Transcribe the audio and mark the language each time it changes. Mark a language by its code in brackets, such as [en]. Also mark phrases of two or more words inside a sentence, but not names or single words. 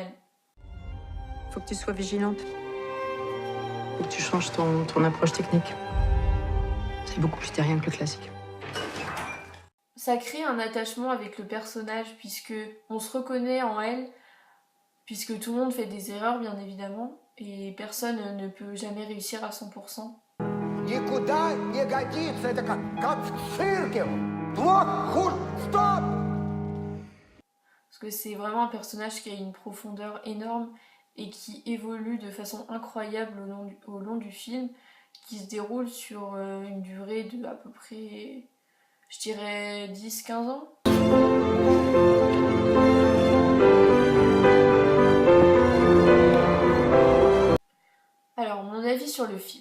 [fr] Faut que tu sois vigilante. Faut que tu changes ton approche technique. C'est beaucoup plus terrien que le classique. Ça crée un attachement avec le personnage puisque on se reconnaît en elle, puisque tout le monde fait des erreurs bien évidemment, et personne ne peut jamais réussir à 100%. [ru] Никуда не годится, это как в цирке. Плохо, хуже, стоп! [fr] Parce que c'est vraiment un personnage qui a une profondeur énorme et qui évolue de façon incroyable au long du film, qui se déroule sur une durée de à peu près, je dirais, 10-15 ans. Alors, mon avis sur le film.